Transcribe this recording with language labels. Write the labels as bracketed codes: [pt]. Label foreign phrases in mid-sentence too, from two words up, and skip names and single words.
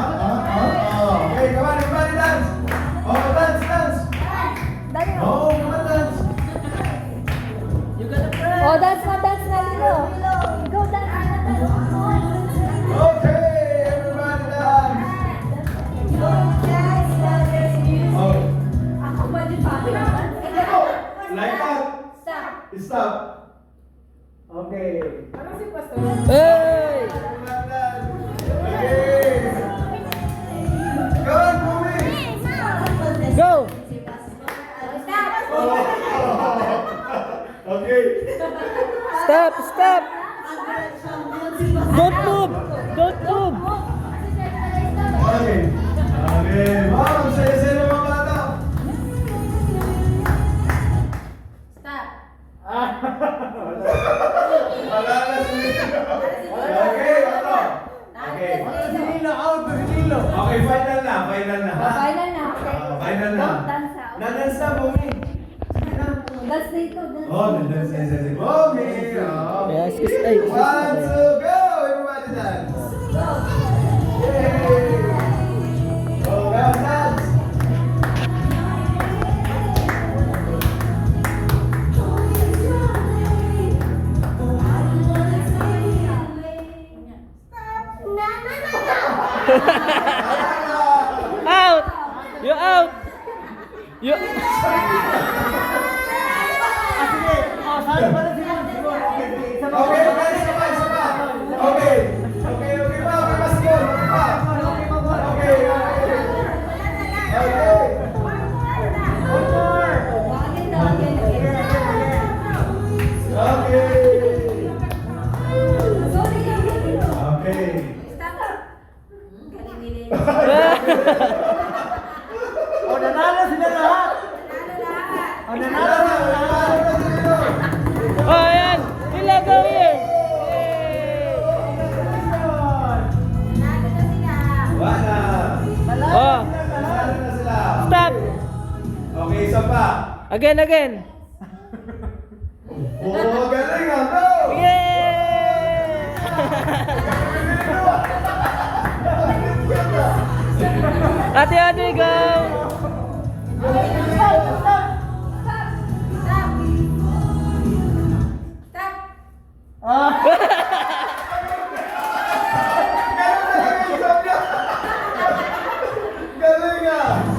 [en] Okay, come on, everybody dance. Oh, dance, dance. [tl] Dali mo. [en] Oh, come on, dance. Oh, dance na, Lilo. Go, dance na. Okay, everybody dance. Oh, [tl] Ako ba di pa? [en] like that. Stop. Stop. Okay. Hey! Everybody dance. Okay. Come on, Bumi. Go! Okay. Stop! Stop! Don't move! Don't move! Okay. Okay. [tl] Wow, ang saya-saya ng mga bata. Wala na si Lilo. [en] Okay, ano? Okay. Okay, final na. Final na. ha? Final na, okay? Final na. Don't dance out. [tl] Na-dance na, Bumi. Sige na. Dance dito, dance. Oh, na-dance na si Bumi. Oh. [en] Yes, ay, 1, 2, go! Everybody dance. Yay! Go, guys, dance. Out! You out! You... Okay, okay, sabay, sabay. Okay. Okay, okay pa, okay pa, sige. Okay pa. Okay, okay. Okay. Okay. [tl] Oh, nanalo sila lahat. Oh, nanalo sila lahat. Oh, ayan! Sila [en] go here! [tl] Wala. Oh, Nanalo na sila. [en] stop! [tl] Okay, isa pa. [en] Again, again! [tl] Oh, galing ah. Go! [en] Yeah! Ate, go! [tl] Galing ah.